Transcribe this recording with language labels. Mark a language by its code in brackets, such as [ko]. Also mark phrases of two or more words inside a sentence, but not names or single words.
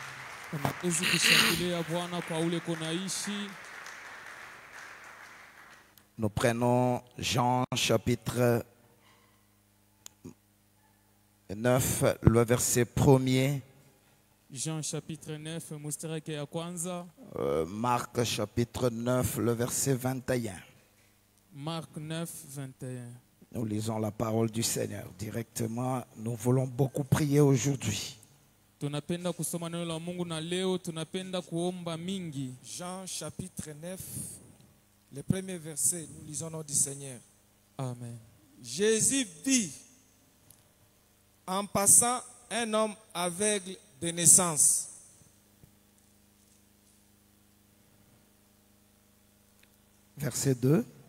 [fr] Nous prenons Jean chapitre 9, le verset 1er. Jean chapitre 9, [sw] mustarake ya kwanza. [fr] Marc chapitre 9, le verset 21. Marc 9, 21. Nous lisons la parole du Seigneur directement. Nous voulons beaucoup prier aujourd'hui. [sw] Tunapenda kusoma neno la Mungu na leo tunapenda kuomba mingi. [fr] Jean chapitre 9, le premier verset, nous lisons au nom du Seigneur. Amen. Jésus vit en passant un homme aveugle de naissance. Verset 2.